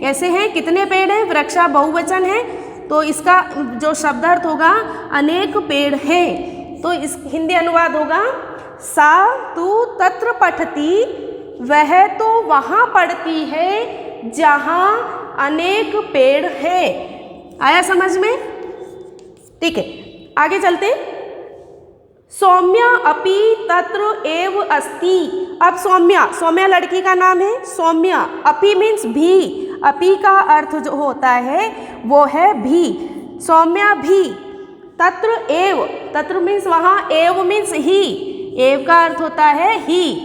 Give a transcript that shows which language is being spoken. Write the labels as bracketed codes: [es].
[hi] कैसे हैं, कितने पेड़ हैं, वृक्षा बहुवचन है तो इसका जो शब्दार्थ होगा अनेक पेड़ हैं। तो इस हिंदी अनुवाद होगा [sa] सा तु तत्र पठति, [hi] वह तो वहाँ पढ़ती है जहाँ अनेक पेड़ है। आया समझ में? ठीक है, आगे चलते। [sa] सौम्या अपि तत्र एव अस्ति। [hi] अब सौम्या लड़की का नाम है। सौम्या, अपि मीन्स भी, अपि का अर्थ जो होता है वो है भी। सौम्या भी तत्र एव, तत्र मीन्स वहाँ, एव मीन्स ही, एव का अर्थ होता है ही।